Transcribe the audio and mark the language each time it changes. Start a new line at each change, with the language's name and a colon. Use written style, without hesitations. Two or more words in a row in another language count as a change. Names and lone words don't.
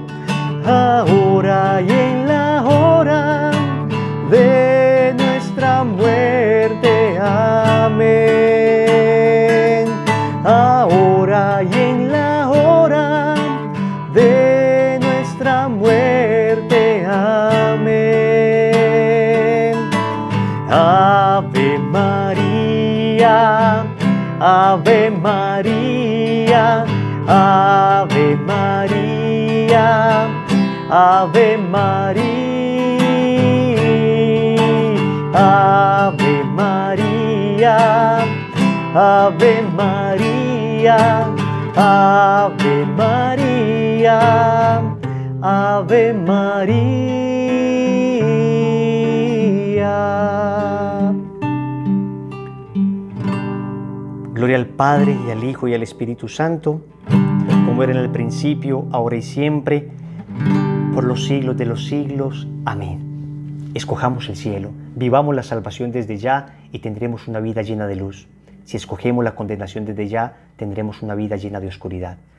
Spanish: Ahora y en la hora de nuestra muerte. Amén. Ahora y en la hora de nuestra muerte. Amén. Ave María, Ave María, Ave María, Ave María, Ave María, Ave María, Ave María, Ave María. Gloria al Padre, y al Hijo, y al Espíritu Santo, como era en el principio, ahora y siempre, por los siglos de los siglos. Amén. Escojamos el cielo, vivamos la salvación desde ya y tendremos una vida llena de luz. Si escogemos la condenación desde ya, tendremos una vida llena de oscuridad.